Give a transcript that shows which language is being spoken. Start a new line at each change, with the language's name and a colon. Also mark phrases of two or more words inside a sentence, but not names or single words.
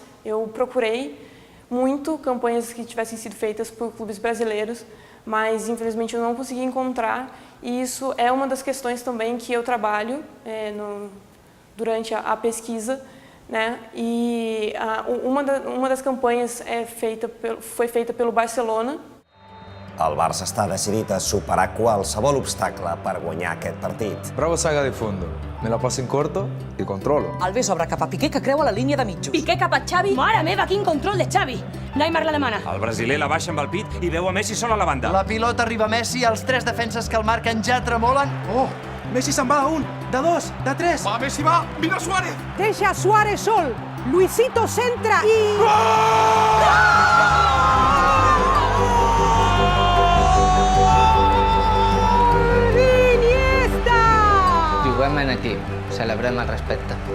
Portuguese: Eu procurei muito campanhas que tivessem sido feitas por clubes brasileiros, mas infelizmente eu não consegui encontrar, e isso é uma das questões também que eu trabalho durante a pesquisa, né? E uma das campanhas foi feita pelo Barcelona.
Catalan: El Barça està decidit a superar qualsevol obstacle per guanyar aquest partit. Bravo saga de fondo.
Italian: Me la passo in corto i controlo.
Catalan: Alves obre cap a Piqué, que creua la línia de mitjos. Piqué cap a Xavi. Mare meva, quin control de Xavi. Neymar la demana. El brasiler la baixa amb el pit i veu a Messi sol a la banda. La pilota arriba a Messi, els 3 defenses que el marquen ja tremolen. Oh, Messi se'n va de 1, de 2, de 3. Va, Messi va, mira Suárez. Deixa Suárez sol. Luisito centra i... Juguem en equip, celebrem el respecte.